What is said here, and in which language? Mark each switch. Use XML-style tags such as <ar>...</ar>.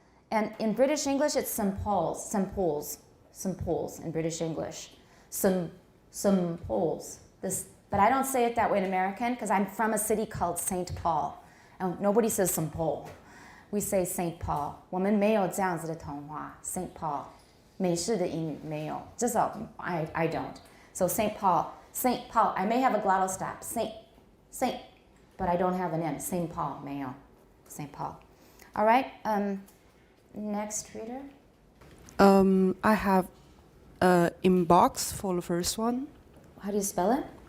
<en>And in British English, it's some poles in British English. Some poles. But I don't say it that way in American because I'm from a city called St. Paul. And nobody says some pole. We say St. Paul.</en> <zh>我们没有这样子的童话 St. Paul. 美式的英语没有，至少</zh> <en>I don't. So St. Paul. St. Paul. I may have a glottal stop. Saint, but I don't have an N. St. Paul, Mayo. St. Paul. All right. Next reader. I have inbox for the first one. How do you spell it?</en>